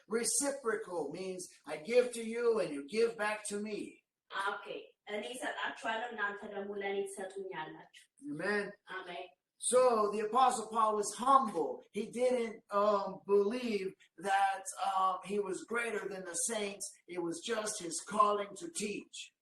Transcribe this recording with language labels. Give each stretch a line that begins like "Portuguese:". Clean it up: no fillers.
English: Reciprocal means I give to you and you give back to me.
Amharic: Okay, እኔ እሰጣችኋለሁ እናንተ ደግሞ ለእኔ ትሰጡኛላችሁ.
English: Amen. Amen. So the Apostle Paul was humble. He didn't believe that he was greater than the saints. It was just his calling to teach.